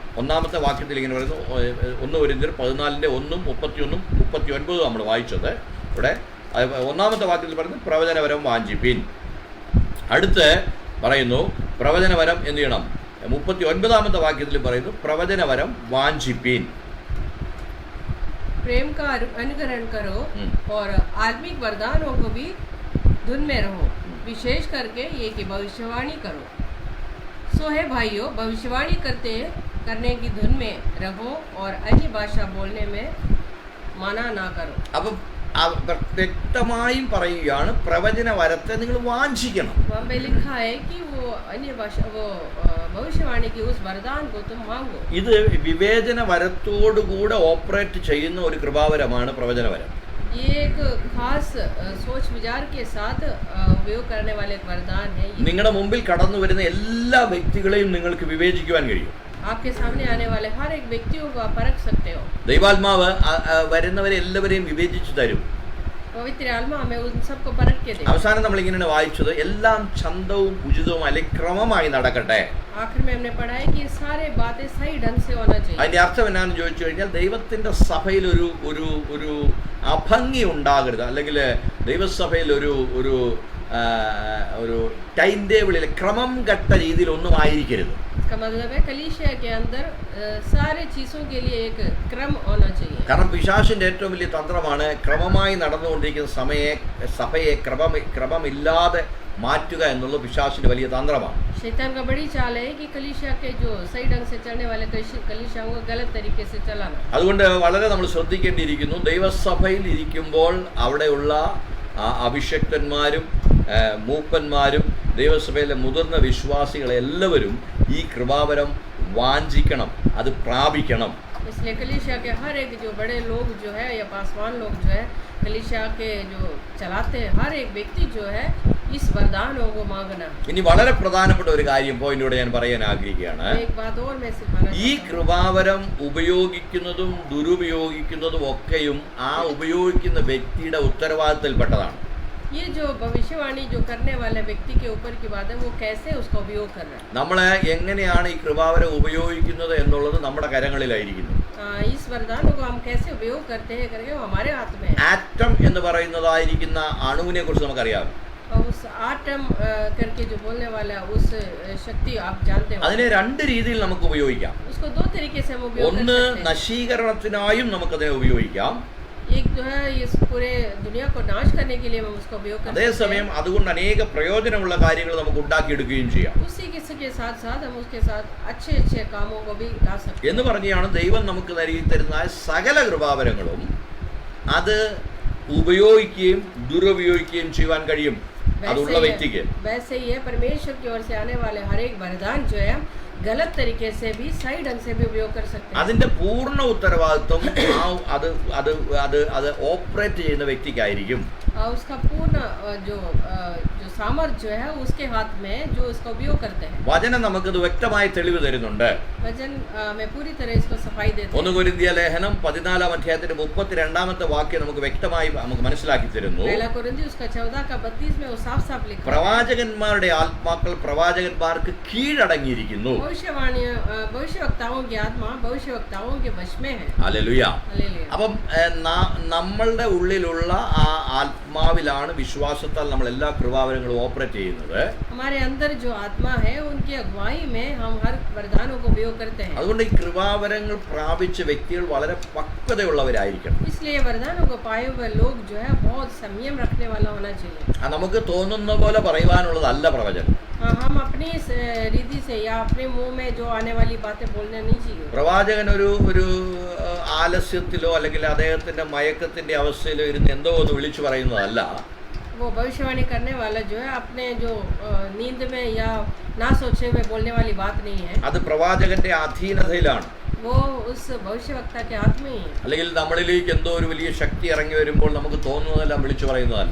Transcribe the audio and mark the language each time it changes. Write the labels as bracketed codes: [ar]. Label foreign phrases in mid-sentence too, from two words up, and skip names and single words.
[ml] ഒന്നാമത്തെ വാക്യത്തിൽ ഇങ്ങനെ പറയുന്നു, 1 കൊരിന്ത്യർ 14-1, 31, 39 നമ്മൾ വായിച്ചത്. ഇവിടെ ഒന്നാമത്തെ വാക്യത്തിൽ പറയുന്നു പ്രവചനവരം വാഞ്ചിപ്പീൻ. അടുത്ത് പറയുന്നു പ്രവചനവരം എന്ത് ചെയ്യണം? 39 വാക്യത്തിൽ പറയുന്നു പ്രവചനവരം വാഞ്ചിപ്പീൻ. [hi] प्रेम का अनुकरण करो और आत्मिक वरदानों को भी धुन में रहो, विशेष करके ये कि भविष्यवाणी करो. सो है भाइयों, भविष्यवाणी करने की धुन में रहो और अन्य भाषा बोलने में मना ना करो. [ml] അപ്പം വ്യക്തമായും പറയുകയാണ്, പ്രവചനവരത്തെ നിങ്ങൾ വാഞ്ചിക്കണം. [hi] वहाँ पे लिखा है कि वो अन्य भाषा, वो भविष्यवाणी की उस वरदान को तुम मांगो. [ml] ഇത് വിവേചന വരത്തോടുകൂടെ ഓപ്പറേറ്റ് ചെയ്യുന്ന ഒരു കൃപാവരമാണ് പ്രവചനവരം. [hi] ये एक खास सोच विचार के साथ उपयोग करने वाले एक वरदान है. [ml] നിങ്ങളുടെ മുമ്പിൽ കടന്നു വരുന്ന എല്ലാ വ്യക്തികളെയും നിങ്ങൾക്ക് വിവേചിക്കുവാൻ കഴിയും. [hi] आपके सामने आने वाले हर एक व्यक्तियों को आप परख सकते हो. [ml] ദൈവാത്മാവ് വരുന്നവരെ എല്ലാവരെയും വിവേചിച്ചു തരും. [hi] पवित्र आत्मा हमें उन सबको परख के दे. [ml] അവസാനം നമ്മൾ ഇങ്ങനെയാണ് വായിച്ചത്, എല്ലാം ചന്തവും ഉചിതവും അല്ലെങ്കിൽ ക്രമമായി നടക്കട്ടെ. [hi] आखिर में हमने पढ़ा है कि सारे बातें सही ढंग से होना चाहिए. [ml] അതിന്റെ അർത്ഥം എന്നാന്ന് ചോദിച്ചു കഴിഞ്ഞാൽ, ദൈവത്തിന്റെ സഭയിൽ ഒരു അഭംഗി ഉണ്ടാകരുത്, അല്ലെങ്കിൽ ദൈവസഭയിൽ ഒരു [en] time tableil [ml] ക്രമം കെട്ട രീതിയിൽ ഒന്നും ആയിരിക്കരുത്. [hi] इसका मतलब है कलीसिया के अंदर सारे चीजों के लिए एक क्रम होना चाहिए. [ml] കാരണം പിശാചിന്റെ ഏറ്റവും വലിയ തന്ത്രമാണ് ക്രമമായി നടന്നുകൊണ്ടിരിക്കുന്ന സഭയെ ക്രമമില്ലാതെ മാറ്റുക എന്നുള്ളത് പിശാചിന്റെ വലിയ തന്ത്രമാണ്. [hi] शैतान का बड़ी चाल है कि कलीसिया के जो सही ढंग से चलने वाले कलीसियाओं को गलत तरीके से चलाना. [ml] അതുകൊണ്ട് വളരെ നമ്മൾ ശ്രദ്ധിക്കേണ്ടിയിരിക്കുന്നു. ദൈവസഭയിൽ ഇരിക്കുമ്പോൾ അവിടെയുള്ള അഭിഷക്തന്മാരും മൂപ്പന്മാരും ദൈവസഭയിലെ മുതിർന്ന വിശ്വാസികളെല്ലാവരും ഈ കൃപാവരം വാഞ്ചിക്കണം, അത് പ്രാപിക്കണം. [hi] इसलिए कलीसिया के हर एक जो बड़े लोग जो है या पासवान लोग जो है कलीसिया के जो चलाते हैं हर एक व्यक्ति जो है इस वरदानों को मांगना. [ml] ഇനി വളരെ പ്രധാനപ്പെട്ട ഒരു കാര്യം പോയിന്റോടെ ഞാൻ പറയാൻ ആഗ്രഹിക്കുകയാണ്. [hi] एक बात और मैं सिखाना [ml] ഈ [hi] चाहता हूं. [ml] കൃപാവരം ഉപയോഗിക്കുന്നതും ദുരുപയോഗിക്കുന്നതും ഒക്കെയും ആ ഉപയോഗിക്കുന്ന വ്യക്തിയുടെ ഉത്തരവാദിത്തത്തിൽപ്പെട്ടതാണ്. [hi] ये जो भविष्यवाणी जो करने वाले व्यक्ति के ऊपर की बात है वो कैसे उसका उपयोग कर रहा है. [ml] നമ്മൾ എങ്ങനെയാണ് ഈ കൃപാവരം ഉപയോഗിക്കുന്നത് എന്നുള്ളത് നമ്മുടെ കരങ്ങളിലായിരിക്കുന്നു. [hi] इस वरदानों को हम कैसे उपयोग करते हैं करके वो हमारे हाथ में है. [ml] ആറ്റം എന്ന് പറയുന്നതായിരിക്കുന്ന അണുവിനെ കുറിച്ച് നമുക്കറിയാം. [hi] और उस आटम करके जो बोलने वाला उस शक्ति आप जानते हो. [ml] അതിനെ രണ്ട് രീതിയിൽ നമുക്ക് ഉപയോഗിക്കാം. [hi] उसको दो तरीके से हम उपयोग कर [ml] ഒന്ന് [hi] सकते हैं. [ml] നശീകരണത്തിനായും നമുക്കതിനെ ഉപയോഗിക്കാം. [hi] एक जो है इस पूरे दुनिया को नाश करने के लिए हम उसका उपयोग कर सकते [ml] അതേസമയം [hi] हैं. [ml] അതുകൊണ്ട് അനേക പ്രയോജനമുള്ള കാര്യങ്ങൾ നമുക്ക് ഉണ്ടാക്കിയെടുക്കുകയും ചെയ്യാം. [hi] उसी के साथ साथ हम उसके साथ अच्छे अच्छे कामों को भी ला सकते हैं. [ml] എന്ന് പറഞ്ഞാണ് ദൈവം നമുക്ക് നൽകി തരുന്ന സകല കൃപാവരങ്ങളും അത് ഉപയോഗിക്കുകയും ദുരുപയോഗിക്കുകയും ചെയ്യുവാൻ കഴിയും അതുള്ള വ്യക്തിക്ക്. [hi] वैसे ही है परमेश्वर की ओर से आने वाले हर एक वरदान जो है गलत तरीके से भी सही ढंग से भी उपयोग कर सकते हैं. [ml] അതിന്റെ പൂർണ്ണ ഉത്തരവാദിത്വം അത് ഓപ്പറേറ്റ് ചെയ്യുന്ന വ്യക്തിക്കായിരിക്കും. [hi] और उसका पूर्ण जो सामर्थ्य जो है उसके हाथ में जो इसका उपयोग करते हैं. [ml] വചനം നമുക്കത് വ്യക്തമായി തെളിവ് തരുന്നുണ്ട്. [hi] वचन में पूरी तरह इसको सफाई देते [ml] ഒന്ന് [hi] हैं. [ml] കൊരിന്ത്യർ ലേഖനം 14 അധ്യായത്തിന്റെ 32 വാക്യം നമുക്ക് വ്യക്തമായി നമുക്ക് മനസ്സിലാക്കി തരുന്നു. [hi] पहला कोरिन्थियों उसका 14 का 32 में वो साफ साफ लिखा है. [ml] പ്രവാചകന്മാരുടെ ആത്മാക്കൾ പ്രവാചകന്മാർക്ക് കീഴടങ്ങിയിരിക്കുന്നു. [hi] भविष्यवक्ताओं की आत्मा भविष्यवक्ताओं के वश में है. [ml] ഹല്ലേലൂയ. [hi] हालेलुया. [ml] അപ്പം നമ്മളുടെ ഉള്ളിലുള്ള ആ ആത്മാവിലാണ് വിശ്വാസത്താൽ നമ്മൾ എല്ലാ കൃപാവരങ്ങളും ഓപ്പറേറ്റ് ചെയ്യുന്നത്. [hi] हमारे अंदर जो आत्मा है उनकी अगुवाई में हम हर वरदानों को उपयोग करते हैं. [ml] അതുകൊണ്ട് ഈ കൃപാവരങ്ങൾ പ്രാപിച്ച വ്യക്തികൾ വളരെ പക്വതയുള്ളവരായിരിക്കണം. [hi] इसलिए वरदानों को पाए हुए लोग जो है बहुत संयम रखने वाला होना चाहिए. [ml] നമുക്ക് തോന്നുന്ന പോലെ പറയുവാനുള്ളതല്ല പ്രവചനം. [hi] हम अपनी रीति से या अपने मुंह में जो आने वाली बातें बोलना नहीं चाहिए. [ml] പ്രവാചകൻ ഒരു ആലസ്യത്തിലോ അല്ലെങ്കിൽ അദ്ദേഹത്തിന്റെ മയക്കത്തിന്റെ അവസ്ഥയിലോ ഇരുന്ന് എന്തോ ഒന്ന് വിളിച്ചു പറയുന്നതല്ല. [hi] वो भविष्यवाणी करने वाला जो है अपने जो नींद में या ना सोचे हुए बोलने वाली बात नहीं है. [ml] അത് പ്രവാചകന്റെ അധീനതയിലാണ്. [hi] वो उस भविष्यवक्ता के हाथ में ही है. [ml] അല്ലെങ്കിൽ നമ്മളിലേക്ക് എന്തോ ഒരു വലിയ ശക്തി ഇറങ്ങി വരുമ്പോൾ നമുക്ക് തോന്നുന്നതെല്ലാം വിളിച്ചു പറയുന്നതല്ല.